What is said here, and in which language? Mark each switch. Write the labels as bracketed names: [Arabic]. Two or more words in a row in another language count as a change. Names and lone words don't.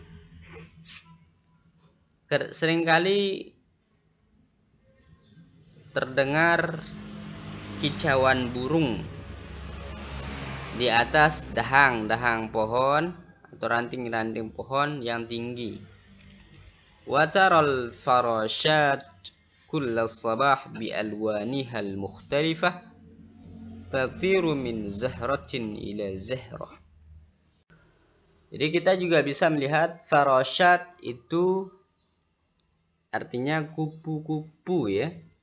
[Indonesian] Seringkali terdengar kicauan burung di atas dahang-dahang pohon atau ranting-ranting pohon yang tinggi. [Arabic] وترى الفراشات كل صباح بألوانها المختلفة تطير من زهرة إلى زهرة. [Indonesian] Jadi kita juga bisa melihat farashat itu artinya kupu-kupu ya.